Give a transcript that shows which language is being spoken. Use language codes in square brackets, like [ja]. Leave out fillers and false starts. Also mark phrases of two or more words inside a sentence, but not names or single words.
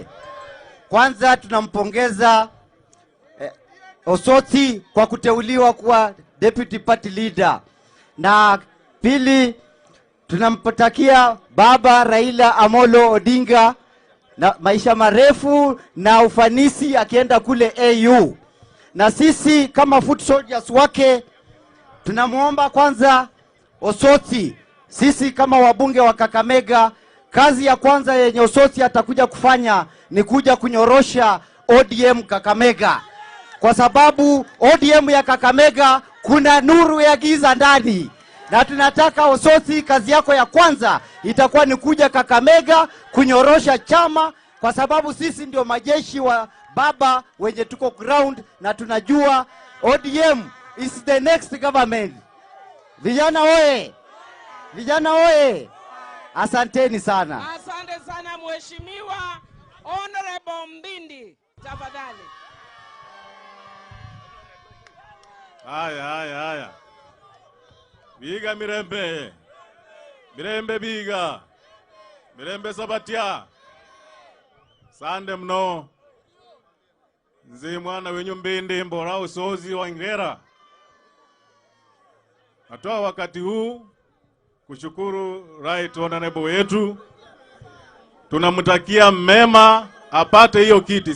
[sw] Kwanza tunampongeza Osotsi kwa kuteuliwa kuwa [en] deputy party leader. [sw] Na pili, tunampatakia baba Raila Amolo Odinga na maisha marefu na ufanisi akienda kule AU. Na sisi kama [en] foot soldiers [sw] wake tunamuomba kwanza Osotsi, sisi kama wabunge wa Kakamega, kazi ya kwanza yenye Osotsi atakuja kufanya ni kuja kunyorosha ODM Kakamega. Kwa sababu ODM ya Kakamega kuna nuru ya giza ndani. Na tunataka Osotsi, kazi yako ya kwanza itakuwa ni kuja Kakamega kunyorosha chama, kwa sababu sisi ndio majeshi wa baba wenye tuko ground na tunajua [en] ODM is the next government. [sw] Vijana oye! Vijana oye! Asanteni sana. Asante sana Mheshimiwa Honorable Mbindi, tafadhali. Haya. [luy] Biga Mirembe. Mirembe biga. Mirembe Sabatia. Sande mno. Nzi mwana wenyu Mbindi mbora usozi wa Ngera. [sw] Natoa wakati huu kushukuru [en] right honorable [sw] wetu. Tunamtakia mema apate hiyo kiti.